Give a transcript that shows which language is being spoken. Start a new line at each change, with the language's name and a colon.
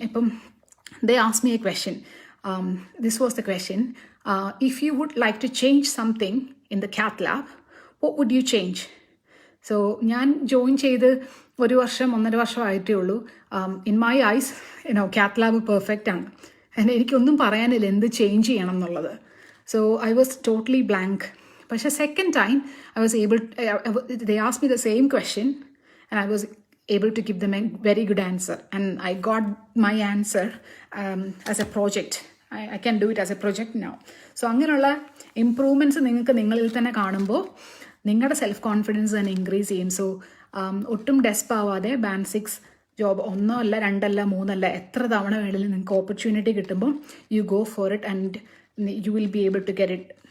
English: ഇപ്പം they ask me a question. This was the question, if you would like to change something in the Cath lab, what would you change?
Malayalam: So ഞാൻ join ചെയ്ത് 1-1.5 വർഷം ആയിട്ടേ ഉള്ളൂ.
English: in my eyes
Malayalam: Cath lab perfect ആണ്. എനിക്കൊന്നും പറയാനില്ല എന്ത് change ചെയ്യണം എന്നുള്ളത്.
English: So I was totally blank.
Malayalam: പക്ഷേ
English: Second time I was able, they ask me the same question and I was able to give them a very good answer, and I got my answer as a project. I can do it as a project now.
Malayalam: So അങ്ങനെയുള്ള improvements നിങ്ങൾക്ക് നിങ്ങളിൽ തന്നെ കാണുമ്പോൾ നിങ്ങളുടെ self confidence തന്നെ increase ചെയ്യും. So ഒട്ടും ഡെസ്പ് ആവാതെ ബാൻഡ് 6 ജോബ് 1 അല്ല 2 അല്ല 3 അല്ല എത്ര തവണ വേണമെങ്കിലും നിങ്ങൾക്ക് ഓപ്പർച്യൂണിറ്റി കിട്ടുമ്പോൾ
English: You go for it and you will be able to get it.